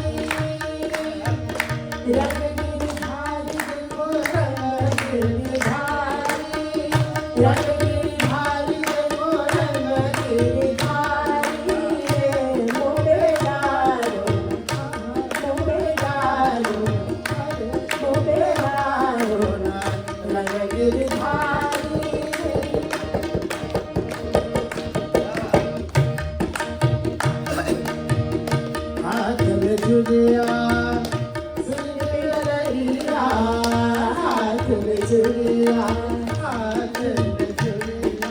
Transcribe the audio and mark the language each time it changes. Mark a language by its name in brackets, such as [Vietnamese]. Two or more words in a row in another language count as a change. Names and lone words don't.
[Odia] ରଙ୍ଗ ଗିରିଧାରୀ ମୋ ରଙ୍ଗ ଗିରିଧାରୀ ରଙ୍ଗ ଗିରିଧାରୀ ମୋ ରଙ୍ଗ ଗିରିଧାରୀ ମୋକେ ଡରନା ରଙ୍ଗ ଗିରିଧାରୀ [Hindi] हाथ में चुड़िया सिर पे लहरिया हाथ में चुड़िया हाथ में चुड़िया